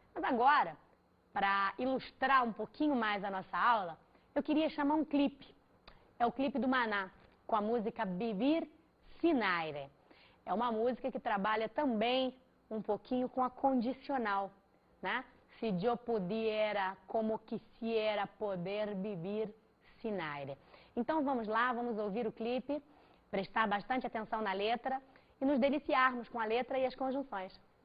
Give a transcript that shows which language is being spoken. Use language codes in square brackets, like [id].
[pt] Mas agora, para ilustrar um pouquinho mais a nossa aula, eu queria chamar um clipe. É o clipe do Maná, com a música Vivir Sin Aire. É uma música que trabalha também um pouquinho com a condicional, né? [es] Si yo pudiera, como quisiera poder vivir sin aire. [pt] Então vamos lá, vamos ouvir o clipe, prestar bastante atenção na letra e nos deliciarmos com a letra e as conjunções.